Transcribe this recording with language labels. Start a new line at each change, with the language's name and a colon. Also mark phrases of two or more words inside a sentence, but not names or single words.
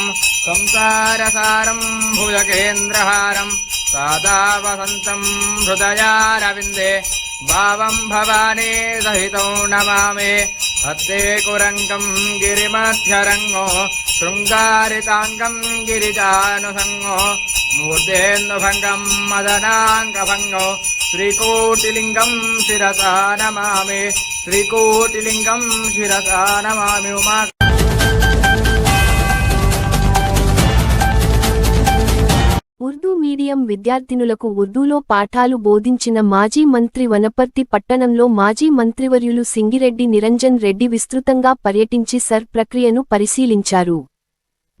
Sanskrit: संसारसारं भुजगेन्द्रहारं सदा वसन्तं हृदयारविन्दे भावं भवानी सहितौ नमामि हस्ते कुरङ्गं गिरिमध्यरङ्गो शृङ्गारिताङ्गं गिरिजानुसङ्गो मूर्धेन्दुभङ्गं मदनाङ्गभङ्गो श्रीकोटिलिङ्गं शिरसा नमामि श्रीकोटिलिङ्गं शिरसा नमामि उमा
Telugu: ఉర్దూ మీడియం విద్యార్థినులకు ఉర్దూలో పాఠాలు బోధించిన మాజీ మంత్రి వనపర్తి పట్టణంలో మాజీ మంత్రివర్యులు సింగిరెడ్డి నిరంజన్ రెడ్డి విస్తృతంగా పర్యటించి సర్ ప్రక్రియను పరిశీలించారు.